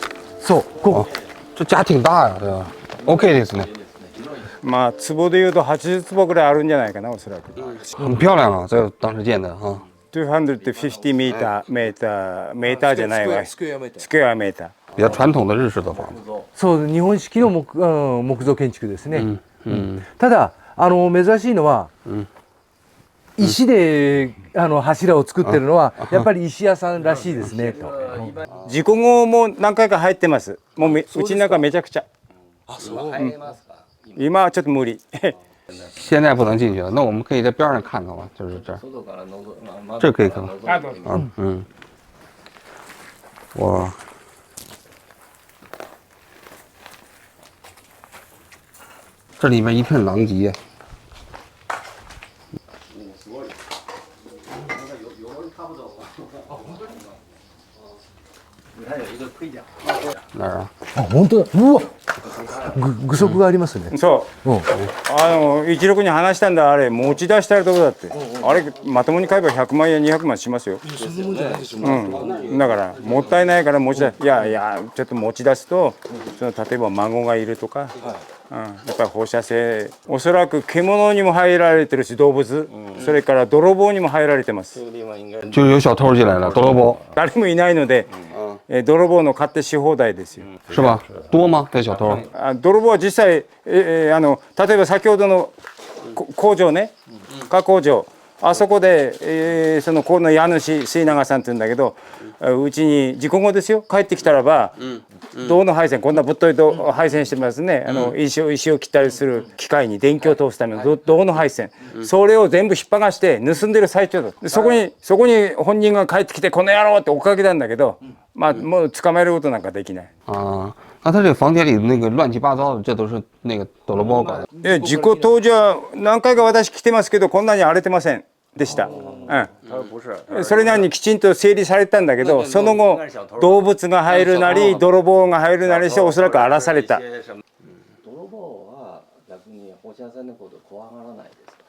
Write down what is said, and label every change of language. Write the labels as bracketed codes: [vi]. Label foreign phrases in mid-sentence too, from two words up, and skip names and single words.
[ja] そう、こ [zh] 这家挺大呀，对吧 ？ [ja] OK ですね。まあ坪でいうと80坪ぐらいあるんじゃないかな、おそらく。 [zh] 很漂亮啊，这当时建的啊。 [ja] 250 メーターじゃないわ。スクエアメーター。スクエアメーター。 [zh] 比较传统的日式的房子。 [ja] そう、日本式の木造建築ですね。ただ珍しいのは、石で柱を作ってるのはやっぱり石屋さんらしいですね。事故後も何回か入ってます。もううちの中めちゃくちゃ。今はちょっと無理。 [zh] 现在不能进去了，那我们可以在边上看看吧，就是这儿。这可以看看。哇。这里面一片狼藉。哪儿啊？ [ja] 本当だ。うわ、具足がありますね。そう16に話したんだ。あれ持ち出したらどうだって。あれまともに買えば100万や200万しますよ。だからもったいないから持ち出す。いやちょっと持ち出すと例えば孫がいるとか。やっぱり放射性、おそらく獣にも入られてるし動物、それから泥棒にも入られてます。 [zh] 就有小偷进来了，泥棒。 [ja] 誰もいないので、泥棒の勝手し放題ですよ。 [zh] 是吧？多吗？这小偷？ [ja] 泥棒は実際例えば先ほどの工場ね、加工場。あそこで、この家主末永さんって言うんだけど、うちに事故後ですよ、帰ってきたらば、銅の配線、こんなぶっとい配線してますね。石を切ったりする機械に電気を通すための銅の配線、それを全部引っ剥がして盗んでる最中だ。そこに本人が帰ってきてこの野郎って追っかけたんだけど、まあもう捕まえることなんかできない。 [zh] 那他这个房间里那个乱七八糟的，这都是那个泥棒搞的。 [ja] 事故当時は何回か私来てますけど、こんなに荒れてませんでした。それなりにきちんと整理されたんだけど、その後動物が入るなり泥棒が入るなりしておそらく荒らされた。泥棒は逆に放射線のこと怖がらないですか？